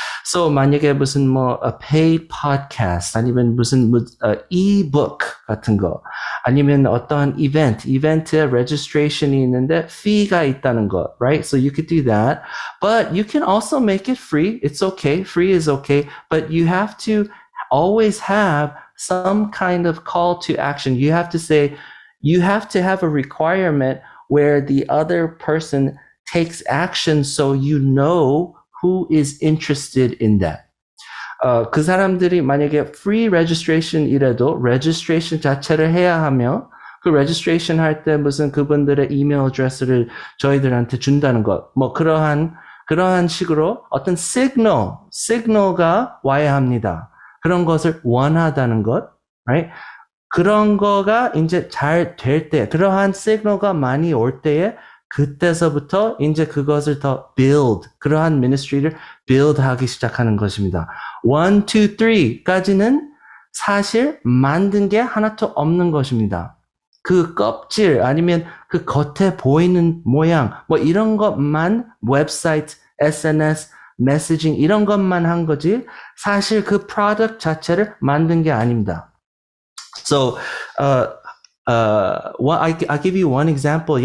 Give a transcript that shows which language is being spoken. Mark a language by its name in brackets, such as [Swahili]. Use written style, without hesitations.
[Korean] So 만약에 무슨 [English] a paid podcast [Korean] 아니면 무슨 ebook 같은 거 아니면 어떤 이벤트에 registration이 있는데 fee가 있다는 거, right? [English] So you could do that, but you can also make it free. It's okay. Free is okay, but you have to always have some kind of call to action. You have to say, you have to have a requirement where the other person takes action so you know who is interested in that. [Korean] 그 사람들이 만약에 free registration 이라도 registration 자체를 해야 하며 그 registration 할 때 무슨 그분들의 이메일 어드레스를 저희들한테 준다는 것. 그러한 식으로 어떤 시그널가 와야 합니다. 그런 것을 원하다는 것, right? 그런 거가 이제 잘 될 때, 그러한 시그널가 많이 올 때에 그때서부터 이제 그것을 더 build, 그러한 ministry를 build 하기 시작하는 것입니다. 1, 2, 3까지는 사실 만든 게 하나도 없는 것입니다. 그 껍질 아니면 그 겉에 보이는 모양, 이런 것만 웹사이트, SNS, 메시징 이런 것만 한 거지 사실 그 프로덕트 자체를 만든 게 아닙니다. [English] So, I'll give you one example.